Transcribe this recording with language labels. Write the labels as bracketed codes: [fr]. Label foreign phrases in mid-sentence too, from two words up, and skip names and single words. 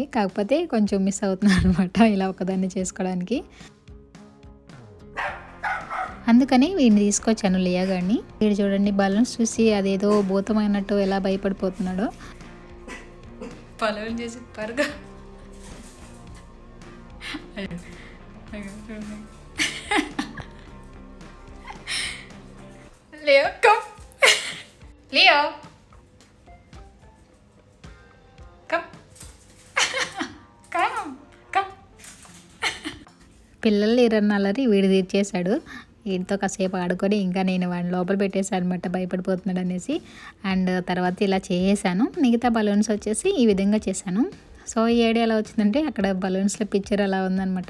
[te] కాకపోతే కొంచెం మిస్ అవుతున్నాను అనమాట ఇలా ఒకదాన్ని చేసుకోవడానికి. అందుకని వీడిని తీసుకొచ్చాను లియా గారిని. వీడు చూడండి బలూన్స్ చూసి అదేదో భూతమైనట్టు ఎలా భయపడిపోతున్నాడో. బలూన్ చేసి పరుగా Leo, come. [en] Leo. Come. Come. Come. [te] పిల్లలు లేరన్నల్లరి వీడు తీర్చేశాడు. వీటితో కాసేపు ఆడుకొని ఇంకా నేను వాడిని లోపల పెట్టేశాను అనమాట, భయపడిపోతున్నాడు అనేసి. అండ్ తర్వాత ఇలా చేసాను. మిగతా బలూన్స్ వచ్చేసి ఈ విధంగా చేశాను. సో ఈ ఐడియా ఎలా వచ్చిందంటే అక్కడ బలూన్స్లో పిక్చర్ అలా ఉందనమాట.